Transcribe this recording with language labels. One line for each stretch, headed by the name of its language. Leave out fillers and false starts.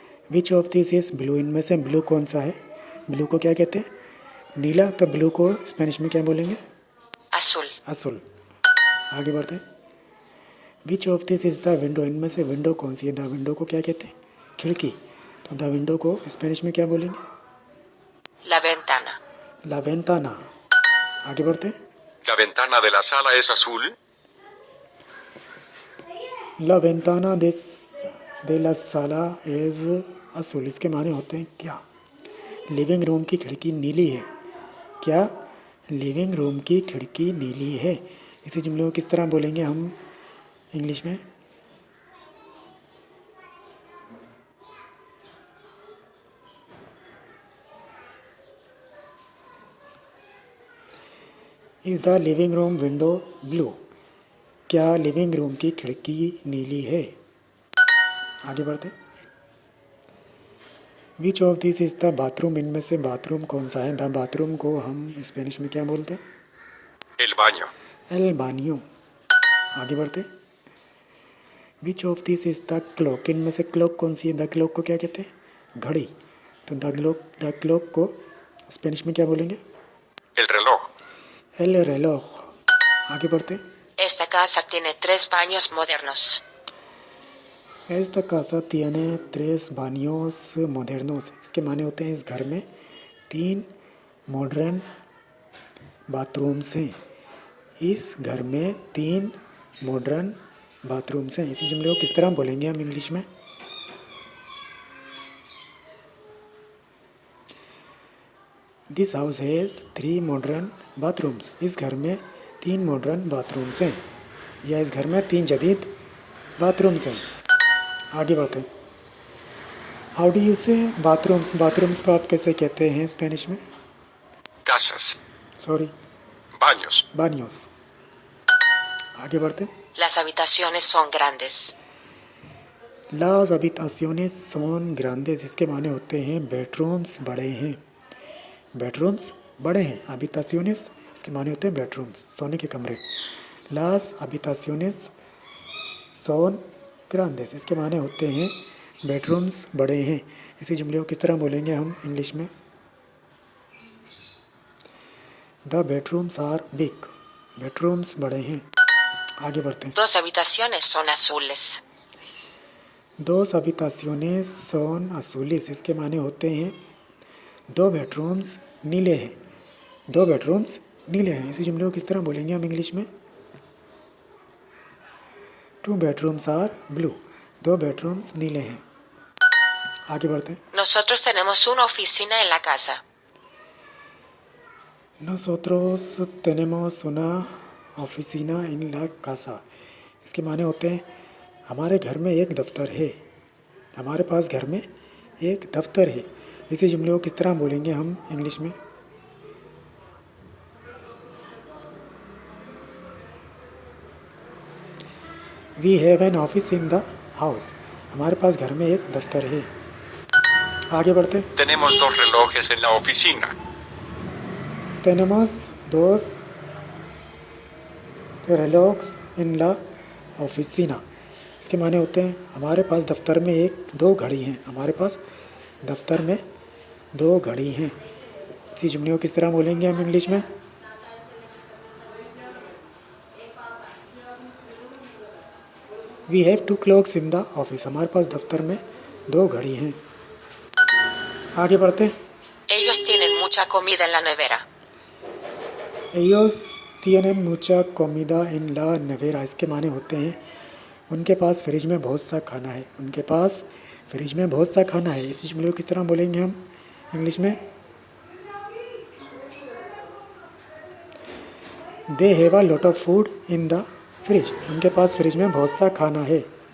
English: Which of this is blue?
Hindi: इनमें से blue कौन सा है? ब्लू को क्या कहते हैं? नीला। तो ब्लू को स्पेनिश में क्या बोलेंगे?
Spanish: Azul.
Hindi: असूल। आगे बढ़ते हैं।
English: Which of this is the window?
Hindi: इनमें से विंडो कौन सी है? द विंडो को क्या कहते हैं? खिड़की। तो द विंडो को स्पेनिश में क्या बोलेंगे?
Spanish: La ventana. ला वेंताना।
Hindi: आगे बढ़ते हैं।
Spanish: ¿La ventana de la sala es azul? ला वेंताना दे ला साला एज असूल।
Hindi: इसके माने होते हैं क्या? लिविंग रूम की खिड़की नीली है। क्या लिविंग रूम की खिड़की नीली है? इसी जुमले को किस तरह बोलेंगे हम इंग्लिश में?
English: Is the living room window blue?
Hindi: क्या लिविंग रूम की खिड़की नीली है? आगे बढ़ते।
English: Which of this is the bathroom?
Hindi: इनमें से बाथरूम कौन सा है? द बाथरूम को हम स्पेनिश में क्या बोलते हैं?
Spanish: El baño. एल बानियो।
Hindi: आगे बढ़ते।
English: Which of this is the clock?
Hindi: इनमें से क्लॉक कौन सी है? द क्लॉक को क्या कहते हैं? घड़ी। तो द क्लॉक को स्पेनिश में क्या बोलेंगे?
Spanish: El reloj. एल रेलोह।
Hindi: आगे बढ़ते।
Spanish: Esta casa tiene 3 baños modernos. एस्ता कासा तियाने त्रेस बानियोस मोडर्नोस।
Hindi: इसके माने होते हैं इस घर में 3 मॉडर्न बाथरूम्स हैं। इस घर में 3 मॉडर्न बाथरूम्स हैं। इसी जुमले को किस तरह बोलेंगे हम इंग्लिश में?
English: This house has 3 modern bathrooms.
Hindi: इस घर में 3 मॉडर्न बाथरूम्स हैं, या इस घर में 3 जदीद बाथरूम्स हैं। आगे बढ़ते हैं।
English: How do you say bathrooms?
Hindi: बाथरूम्स को आप कैसे कहते हैं स्पेनिश में?
Spanish: Casas.
English: sorry,
Spanish: Baños.
Hindi: बानियोस। आगे बढ़ते हैं।
Spanish: Las habitaciones son grandes. लास habitaciones son grandes।
Hindi: इसके माने होते हैं बेडरूम्स बड़े हैं। बेडरूम्स बड़े हैं। habitaciones इसके माने होते हैं बेडरूम्स, सोने के कमरे।
Spanish: लास habitaciones son grandes
Hindi: इसके माने होते हैं बेडरूम्स बड़े हैं। इसी जुमले को किस तरह बोलेंगे हम इंग्लिश में?
English: The bedrooms are big.
Hindi: Bedrooms बड़े हैं। आगे बढ़ते हैं।
Spanish: 2 habitaciones son azules. दोस habitaciones son azules
Hindi: इसके माने होते हैं 2 बेडरूम्स नीले हैं। 2 बेडरूम्स नीले हैं। इसी जुमले को किस तरह बोलेंगे हम इंग्लिश में?
English: 2 bedrooms are blue.
Hindi: 2 बेडरूम्स नीले हैं। आगे बढ़ते हैं।
Spanish: Nosotros tenemos una oficina en la casa. Nosotros tenemos una oficina en la casa।
Hindi: इसके माने होते हैं हमारे घर में एक दफ्तर है। हमारे पास घर में एक दफ्तर है। इसी जुमले को किस तरह बोलेंगे हम इंग्लिश में?
English: We have an office in the house.
Hindi: हमारे पास घर में एक दफ्तर है। आगे बढ़ते।
Spanish: Tenemos 2 relojes en la oficina. tenemos dos relojes en la oficina।
Hindi: इसके माने होते हैं हमारे पास दफ्तर में 2 घड़ी हैं। हमारे पास दफ्तर में 2 घड़ी हैं। इसी जुमले को किस तरह बोलेंगे हम इंग्लिश में?
English: We have 2 clocks in the office.
Hindi: हमारे पास दफ्तर में 2 घड़ी हैं। आगे बढ़ते हैं।
Spanish: Ellos tienen mucha comida en la nevera. Ellos tienen mucha comida en la nevera।
Hindi: इसके माने होते हैं उनके पास फ्रिज में बहुत सा खाना है। उनके पास फ्रिज में बहुत सा खाना है। इसी जुमले को किस तरह बोलेंगे हम इंग्लिश में?
English: They have a lot of food in the fridge.
Hindi: उनके पास फ्रिज में बहुत सा खाना है।